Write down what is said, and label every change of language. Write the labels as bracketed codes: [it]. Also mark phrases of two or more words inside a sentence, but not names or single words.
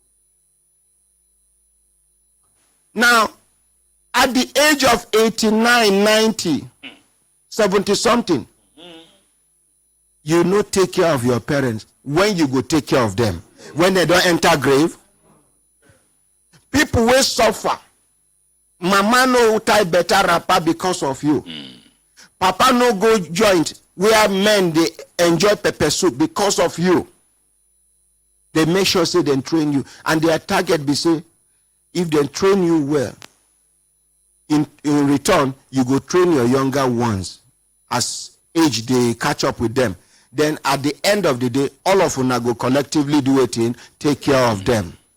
[pcm] Now, at the age of 89, 90, 70 something, you no take care of your parents. When you go take care of them? When they don't enter grave? People will suffer. Mama no tie better wrapper because of you. Papa no go joint where men they enjoy pepper soup because of you. They make sure say they train you. And their target be say, if they train you well, in return, you go train your younger ones. As age they catch up with them. Then at the end of the day, all of una go collectively do it in, take care of them.